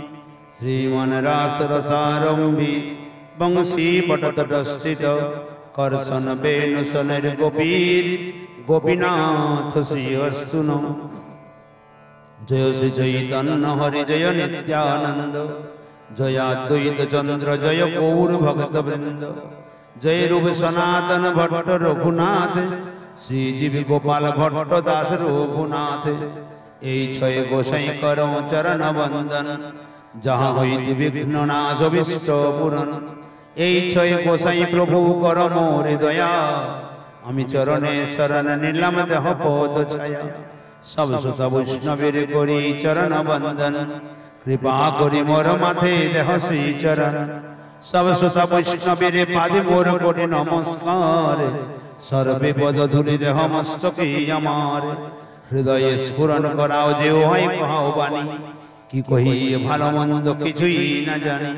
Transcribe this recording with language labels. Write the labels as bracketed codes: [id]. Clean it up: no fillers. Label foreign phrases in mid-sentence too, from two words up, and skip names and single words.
[sa] श्रीमन्रासरसारम्भि वंशीपटतटस्थित कर्षणवेणुशनैर्गोपीर् गोपीनाथ श्रीअस्तु नः। [bn] জয় শ্রী চৈতন্য হরি জয় নিত্যানন্দ জয় অদ্বৈত চন্দ্র জয় গৌর ভক্তবৃন্দ জয় রূপ সনাতন ভট্ট রঘুনাথ শ্রীজীব গোপাল ভট্ট দাস রঘুনাথ। এই ছয় গোসাই করো চরণ বন্দন যাহা হইতে বিঘ্ন নাশ অভিষ্ট পূরণ। এই ছয় গোসাই প্রভু কর মোর দয়া আমি চরণে শরণ নিলাম দেহ পদ ছায়া। সব সুত বৈষ্ণবের করি চরণ বন্দন কৃপা করি মোর মাথে দেহ শ্রী চরণ। সব সুত বৈষ্ণবের পাদে মোর কোটি নমস্কার সর্বে পদ ধূলি দেহ মস্তকে আমার। হৃদয় স্ফুরণ করাও যে হয় কহাও বাণী কি কহি ভালো মন্দ কিছুই না জানি।